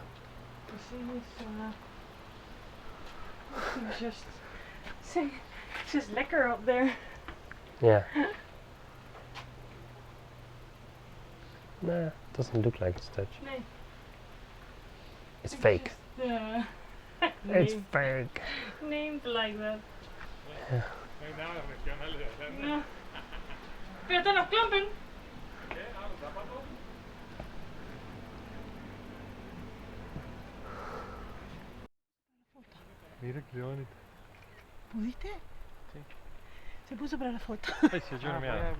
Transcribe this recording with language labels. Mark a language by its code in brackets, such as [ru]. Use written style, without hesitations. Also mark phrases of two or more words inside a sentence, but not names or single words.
[en] The thing is, it's just lekker up there. Yeah. Nah, doesn't look like it's Dutch. Nee. It's fake. It's Named, fake. named like that. Yeah. [nl] Ja. Wil je dan nog klampen? [es] Mira que bonito. ¿Pudiste? Sí. Se puso para la foto. Ay, sí, yo no me hago.